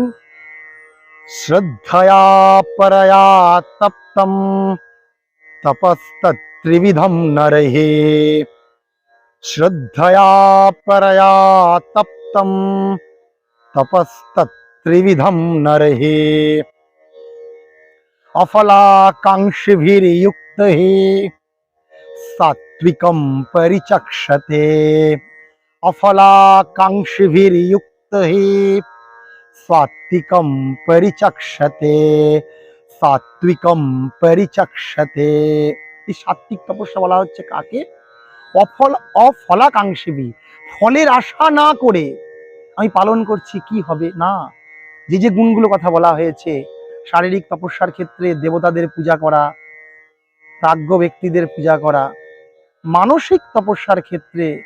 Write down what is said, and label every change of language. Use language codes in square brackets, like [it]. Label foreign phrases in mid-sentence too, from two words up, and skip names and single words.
[sa] শ্রদ্ধয়া পরয়া তপ্তম তপস্তত্রিবিধম নরহে। শ্রদ্ধয়া পরয়া তপ্তম তপস্তত্রিবিধম নরহে। অফলাকাঙ্ক্ষিभिर्युक्त हि सात्विकं परिचक्षते। अफलाकांक्षिभिर्युक्त हि सात्विकं परिचक्षते। सात्विकं परिचक्षते। [bn] এই সাত্বিক তপস্যা বলা হচ্ছে কাকে? অফলাকাঙ্ক্ষিভি, ফলের আশা না করে আমি পালন করছি কি হবে না। যে যে গুণগুলো কথা বলা হয়েছে, শারীরিক তপস্যার ক্ষেত্রে দেবতাদের পূজা করা, প্রাজ্ঞ ব্যক্তিদের পূজা করা, মানসিক তপস্যার ক্ষেত্রে